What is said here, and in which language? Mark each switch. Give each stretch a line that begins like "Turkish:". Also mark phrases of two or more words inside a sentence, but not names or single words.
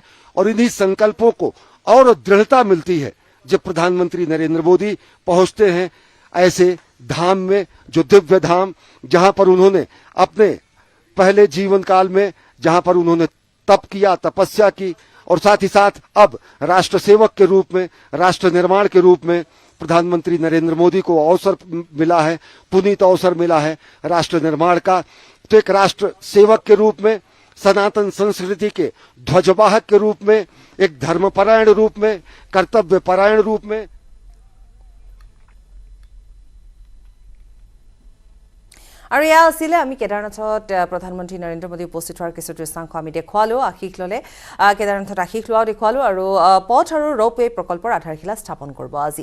Hindi: और इन्हीं संकल्पों को और दृढ़ता मिलती है जब प्रधानमंत्री नरेंद्र मोदी पहुंचते हैं ऐसे धाम में, जो दिव्य धाम, जहां पर उन्होंने अपने पहले जीवन काल में, जहां पर उन्होंने तप किया, तपस्या की, और साथ ही साथ अब राष्ट्र सेवक के रूप में, राष्ट्र निर्माण के रूप में प्रधानमंत्री नरेंद्र मोदी को अवसर मिला है, पुनीत अवसर मिला है राष्ट्र निर्माण का। तो एक राष्ट्र सेवक के रूप में, सनातन संस्कृति के ध्वजवाहक के रूप में, एक धर्मपरायण रूप में, कर्तव्यपरायण रूप में।
Assamese: আৰু এয়া আছিলে আমি কেদাৰনাথত প্ৰধানমন্ত্ৰী নৰেন্দ্ৰ মোদী উপস্থিত হোৱাৰ কিছু দৃশ্যাংশ আমি দেখুৱালোঁ, আশীষ ল'লে কেদাৰনাথত আশীষ লোৱাও দেখুৱালোঁ আৰু পথ আৰু ৰ'পৱে প্ৰকল্পৰ আধাৰশিলা স্থাপন কৰিব আজি।